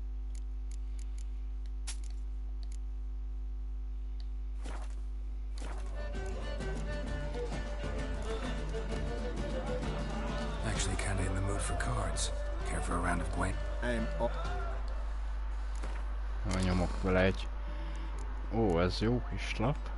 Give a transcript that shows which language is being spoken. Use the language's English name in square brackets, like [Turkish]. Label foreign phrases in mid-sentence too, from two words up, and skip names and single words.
[English] Actually kinda in the mood for cards. Care for a round of Gwain? [Hungarian] Jó, nyomok vele egy... Ó, ez jó kis lap.